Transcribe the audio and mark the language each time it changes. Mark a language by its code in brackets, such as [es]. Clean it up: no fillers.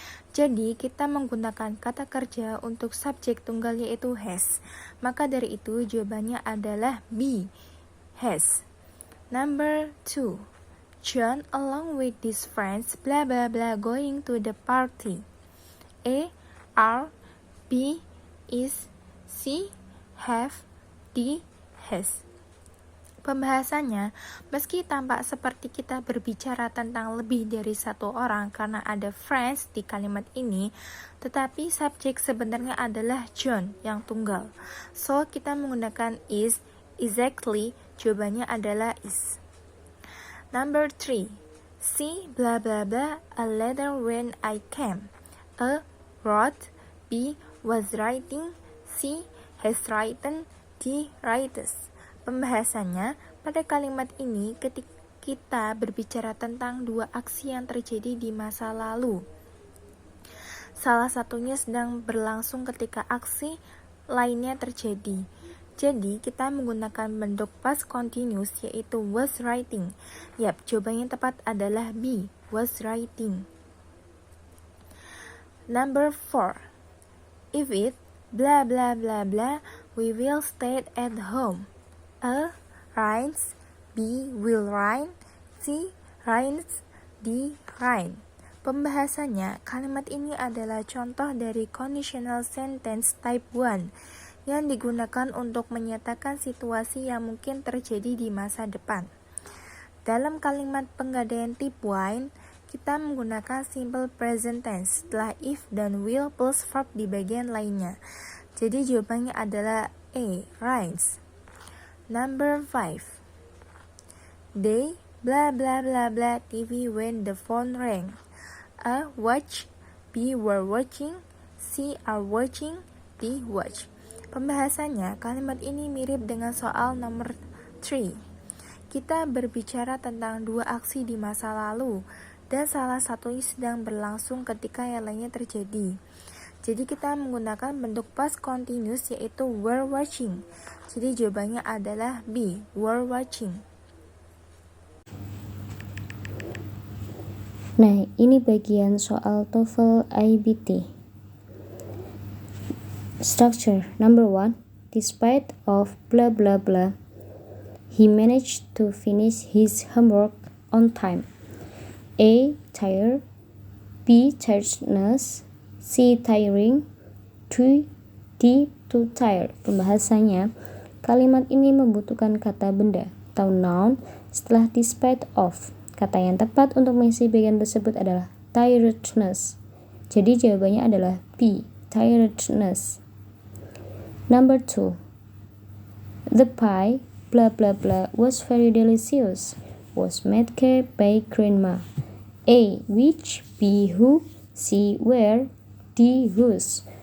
[id] Jadi, kita menggunakan kata kerja untuk subjek tunggal yaitu has. Maka dari itu, jawabannya adalah B, has. [en] Number 2. John along with his friends blah blah blah going to the party. A, are, B, is, C, have, D, has. [id] Pembahasannya, meski tampak seperti kita berbicara tentang lebih dari satu orang karena ada friends di kalimat ini, tetapi subjek sebenarnya adalah John yang tunggal. So, kita menggunakan is, exactly, jawabannya adalah is. [en] Number 3. C, blah blah blah, a letter when I came. A, wrote, B, was writing, C, has written, D, writes. [id] Pembahasannya, pada kalimat ini ketika kita berbicara tentang dua aksi yang terjadi di masa lalu. Salah satunya sedang berlangsung ketika aksi lainnya terjadi. Jadi, kita menggunakan bentuk past continuous yaitu was writing. Yap, jawaban yang tepat adalah B, was writing. [en] Number 4. If it, blah blah blah blah, we will stay at home. A, rains, B, will rain, C, rains, D, rain. [id] Pembahasannya, kalimat ini adalah contoh dari conditional sentence type 1 yang digunakan untuk menyatakan situasi yang mungkin terjadi di masa depan. Dalam kalimat penggadaian type 1, kita menggunakan simple present tense setelah if dan will plus verb di bagian lainnya. Jadi jawabannya adalah A, rains. [en] Number 5. They blah blah blah blah TV when the phone rang. A, watch, B, were watching, C, are watching, D, watch. [id] Pembahasannya, kalimat ini mirip dengan soal nomor 3. Kita berbicara tentang dua aksi di masa lalu dan salah satunya sedang berlangsung ketika yang lainnya terjadi. Jadi kita menggunakan bentuk past continuous yaitu were watching. Jadi jawabannya adalah B, were watching. Nah, ini bagian soal TOEFL IBT. [en] Structure number 1. Despite of blah blah blah, he managed to finish his homework on time. A, tired, B, tiredness, C, tiring, D, too tired. [id] Pembahasannya, kalimat ini membutuhkan kata benda atau noun setelah despite of. Kata yang tepat untuk mengisi bagian tersebut adalah tiredness. Jadi jawabannya adalah B, tiredness. [en] Number 2. The pie, blah blah blah, was very delicious. Was made by grandma. A, which, B, who, C, where, D, whose.